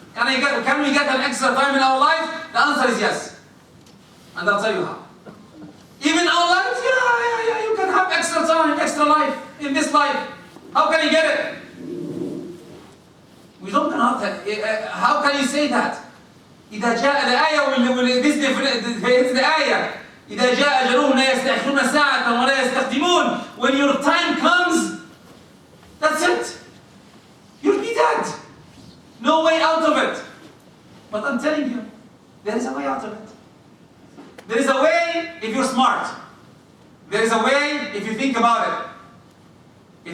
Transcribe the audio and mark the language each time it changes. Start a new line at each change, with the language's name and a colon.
English: Can we get an extra time in our life? The answer is yes. And I'll tell you how. Even our lives, yeah, you can have extra time, extra life in this life. How can you get it? We don't know how can you say that?
Arabic: إذا جاء الآية
English: this is the ayah.
Arabic: إذا جاء أجلهم لا يستأخرون ساعة ولا يستقدمون.
English: When your time comes, that's it. You'll be dead. No way out of it. But I'm telling you, there is a way out of it. There is a way if you're smart. There is a way if you think about it.